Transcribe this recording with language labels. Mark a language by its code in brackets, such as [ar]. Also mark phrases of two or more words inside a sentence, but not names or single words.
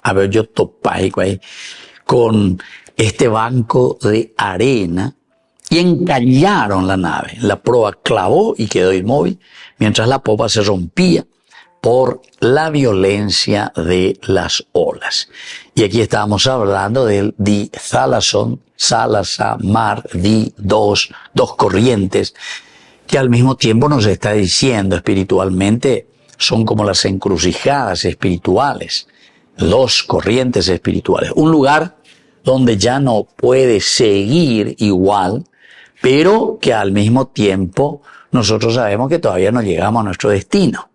[es] A ver, yo topé ahí con este banco de arena y encallaron la nave. La proa clavó y quedó inmóvil, mientras la popa se rompía por la violencia de las olas. Y aquí estábamos hablando del di Thalason, mar, di, dos corrientes, que al mismo tiempo nos está diciendo espiritualmente son como las encrucijadas espirituales, dos corrientes espirituales. Un lugar donde ya no puede seguir igual, pero que al mismo tiempo nosotros sabemos que todavía no llegamos a nuestro destino.